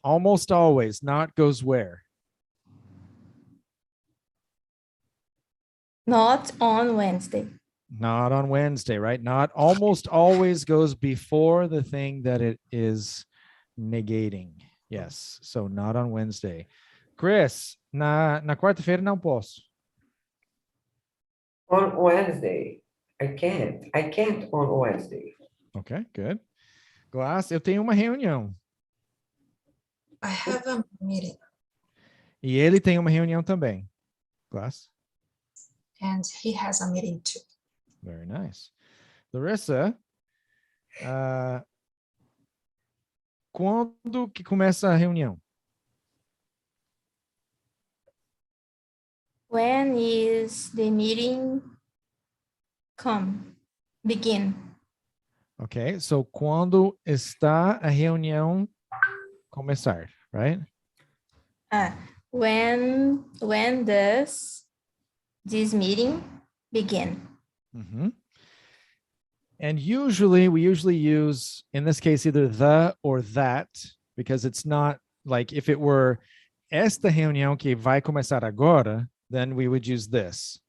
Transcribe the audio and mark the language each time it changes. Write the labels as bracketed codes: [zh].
[en] Almost always. Not goes where? Not on Wednesday. Not on Wednesday, right? Not almost always goes before the thing that it is negating. Yes. So not on Wednesday. [pt] Chris, na quarta-feira não posso. [en] On Wednesday. I can't on Wednesday. Okay, good. [pt] Glass, eu tenho uma reunião. [en] I have a meeting. [pt] E ele tem uma reunião também. Glass. [en] And he has a meeting too. Very nice. [pt] Larissa, quando que começa a reunião? [en] When is the meeting begin? Okay, so [pt] quando está a reunião começar, right? [en] When does this meeting begin? Mm-hmm. And we usually use, in this case, either the or that, because it's not like if it were [pt] esta reunião que vai começar agora, [en] then we would use this.